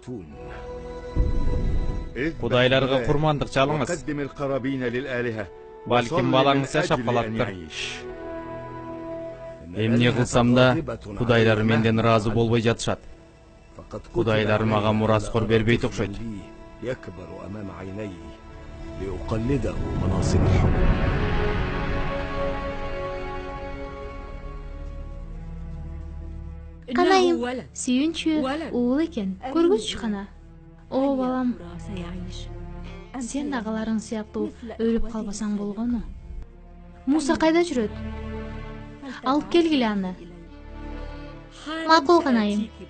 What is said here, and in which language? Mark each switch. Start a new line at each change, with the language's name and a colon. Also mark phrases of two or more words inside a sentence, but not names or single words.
Kyrgyz: Кудайларга курмандык чалыңыз. Балким балаңыз жашап калаттыр. Эмне кылсам да кудайлар менден ыраазы болбой жатышат. Кудайлар мага мураскор бербейт окшойт.
Arabic: يكبر أمام عيني لأقلده مناصب الحكم.
Kazakh: Kanayım, sүйінші уыл екен, көргізші қана. О, балам, сен ағаларың сияқты өліп қалбасаң болғаны. Муса қайда жүреді? Алып келгілі аны. Мақұл, Канайым.